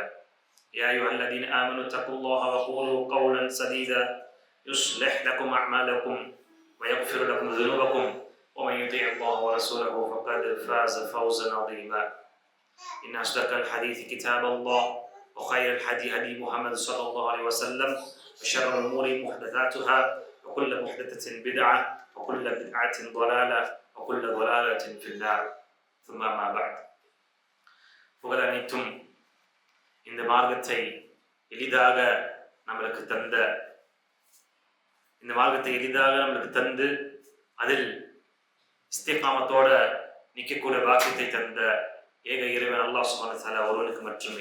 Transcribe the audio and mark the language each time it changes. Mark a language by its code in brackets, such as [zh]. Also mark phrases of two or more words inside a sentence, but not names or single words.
[ar] يا أيها الذين آمنوا اتقوا الله وقولوا قولا سديدا يصلح لكم أعمالكم ويغفر لكم ذنوبكم، ومن يطيع الله ورسوله فقد فاز فوزا عظيما. إن أصدق الحديث كتاب الله، وخير الهدي هدي محمد صلى الله عليه وسلم، وشر الأمور محدثاتها، وكل محدثة بدعة، وكل بدعة ضلالة، وكل ضلالة في النار. ثم ما بعد. [ta] புகழ் அனைத்தும் இந்த மார்க்கத்தை எளிதாக நம்மளுக்கு தந்து அதில் இஸ்திகாமத்தோட நிற்கக்கூடிய பாக்கியத்தை தந்த ஏக இறைவன் [ar] الله سبحانه وتعالى [ta] ஒருவனுக்கு மட்டுமே.